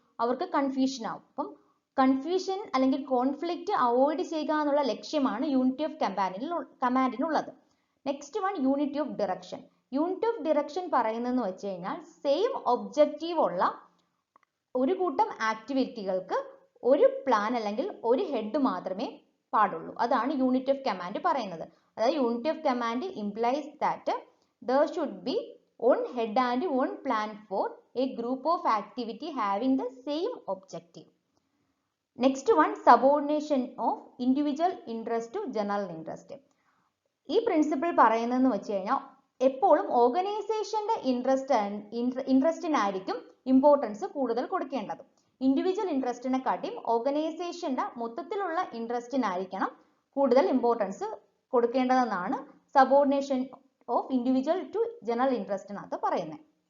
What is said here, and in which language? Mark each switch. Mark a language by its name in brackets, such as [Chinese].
[Malayalam] അവർക്ക് കൺഫ്യൂഷൻ ആവും. അപ്പം കൺഫ്യൂഷൻ അല്ലെങ്കിൽ കോൺഫ്ലിക്റ്റ് അവോയ്ഡ് ചെയ്യുക എന്നുള്ള ലക്ഷ്യമാണ് unity of കമാൻഡിനുള്ളത്. [English] next one [Malayalam] unity of direction. Unity of direction പറയുന്നതെന്ന് വെച്ച് കഴിഞ്ഞാൽ സെയിം ഒബ്ജക്റ്റീവ് ഉള്ള ഒരു കൂട്ടം ആക്ടിവിറ്റികൾക്ക് ഒരു പ്ലാൻ അല്ലെങ്കിൽ ഒരു ഹെഡ് മാത്രമേ പാടുള്ളൂ. അതാണ് യൂണിറ്റി ഓഫ് കമാൻഡ് പറയുന്നത്. അതായത് [English] Unity of command implies that there should be one head and one plan for a group of activity having the same objective. Next one, subordination of individual interest to general interest. [Malayalam] ഈ principle പറയുന്നതെന്ന് വെച്ച് കഴിഞ്ഞാൽ എപ്പോഴും ഓർഗനൈസേഷന്റെ ഇൻട്രസ്റ്റിനായിരിക്കും importance കൂടുതൽ കൊടുക്കേണ്ടത്. Individual ഇൻട്രസ്റ്റിനെ കാട്ടിയും ഓർഗനൈസേഷന്റെ മൊത്തത്തിലുള്ള ഇൻട്രസ്റ്റിനായിരിക്കണം കൂടുതൽ importance കൊടുക്കേണ്ടതെന്നാണ് subordination of individual to general ഇൻട്രസ്റ്റിനകത്ത് പറയുന്നത്.